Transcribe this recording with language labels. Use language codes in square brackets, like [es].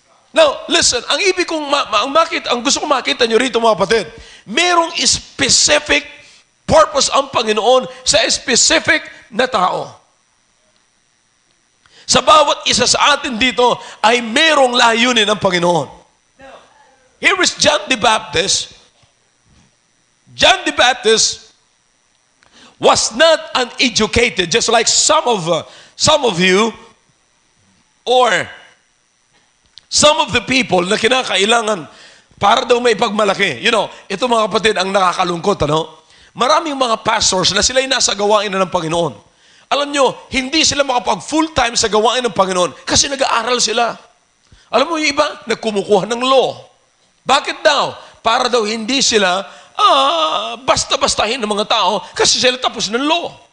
[en] Now, listen, [tl] ang gusto kong makita nyo rito mga kapatid, mayroong specific purpose ang Panginoon sa specific na tao. Sa bawat isa sa atin dito ay mayroong layunin ng Panginoon. [en] Here is John the Baptist. John the Baptist was not uneducated, just like some of you or some of the people [tl] na kinakailangan para daw may pagmalaki. You know, ito mga kapatid ang nakakalungkot, ano? Maraming mga pastors na sila'y nasa gawain na ng Panginoon. Alam nyo, hindi sila makapag full-time sa gawain ng Panginoon kasi nag-aaral sila. Alam mo yung iba, nagkumukuha ng law. Bakit daw? Para daw hindi sila basta-bastahin ng mga tao kasi sila tapos ng law.